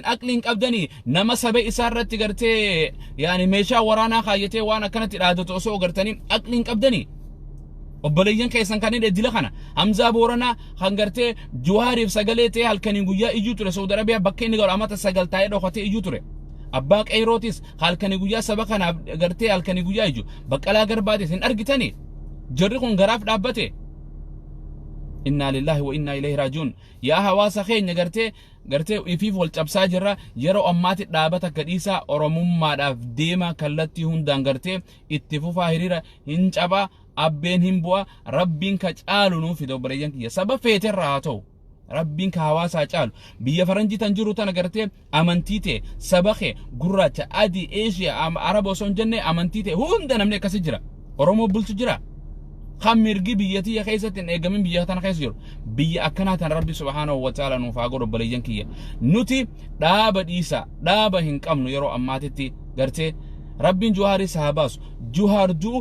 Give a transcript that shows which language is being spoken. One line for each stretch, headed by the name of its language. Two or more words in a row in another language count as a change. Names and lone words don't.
Oromo: aqliin qabdanii nama sabe isaarratti gartee yaani meeshaa waraanaa kaayyatee waan akkanatti dhaadatu osoo gartanii aqliin qabdanii obboleeyyan keessan kan edila kana Hamza Boorana kan gartee Juwaariif sagalee ta'e halkanii guyyaa iyyuu ture Saudi Arabiyaa bakka inni galu amata sagaltaa'ee dhokatee iyyuu ture abbaa Qeyrootis halkanii guyyaa saba kanaaf gartee halkanii guyyaa iyyuu Baqqalaa Garbaatis hin argitanii jarri kun garaaf dhaabbate
Arabic: إنا لله وإنا إليه راجعون
Oromo: yaa hawaasa keenya gartee ifiif wal cabsaa jirra yeroo ammaatti dhaabata gadhiisaa Oromummaadhaaf deema kallattii hundaan gartee itti fufaa hiriira hin cabaa abbeen hin bu'a rabbiin ka caalu nuuf fide obboleeyyan kiyya saba feeterraa haa ta'u rabbiin ka hawaasaa caalu biyya faranjii tan jiru tana gartee amantii ta'e saba kee gurraacha adii eeshiyaa araba osoo hin jenne amantii ta'e hunda namni akkasii jira Oromoo bulchu jira kan mirgi biyyattii keessatti hin eegamin biyya tana keessa jiru biyya akkanaa tan rabbi
Arabic: سبحانه وتعالى
Oromo: nuuf haa godhu obboleeyyan kiyya nuti dhaaba dhiisa dhaaba hin qabnu yeroo ammaatitti gartee rabbiin Juwaari sahabaasu Juwaar duu